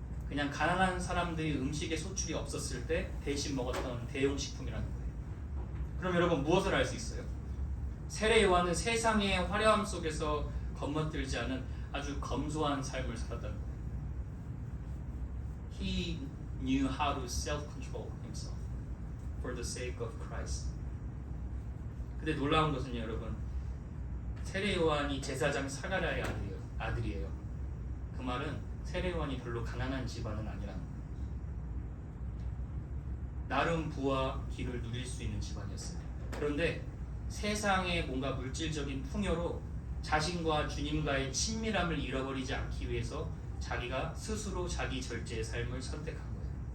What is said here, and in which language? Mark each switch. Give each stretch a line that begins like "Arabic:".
Korean: 그냥 가난한 사람들이 음식에 소출이 없었을 때 대신 먹었던 대용식품이라는 거예요. 그럼 여러분 무엇을 알 수 있어요? 세례 요한은 세상의 화려함 속에서 겁먹들지 않은 아주 검소한 삶을 살았다는 거예요.
English: He knew how to self-control himself for the sake of Christ.
Korean: 근데 놀라운 것은요, 여러분, 세례 요한이 제사장 사가랴의 아들이에요. 그 말은 세례 요한이 별로 가난한 집안은 아니라는 거예요. 나름 부와 기를 누릴 수 있는 집안이었어요. 그런데 세상의 뭔가 물질적인 풍요로 자신과 주님과의 친밀함을 잃어버리지 않기 위해서 자기가 스스로 자기 절제의 삶을 선택한 거예요.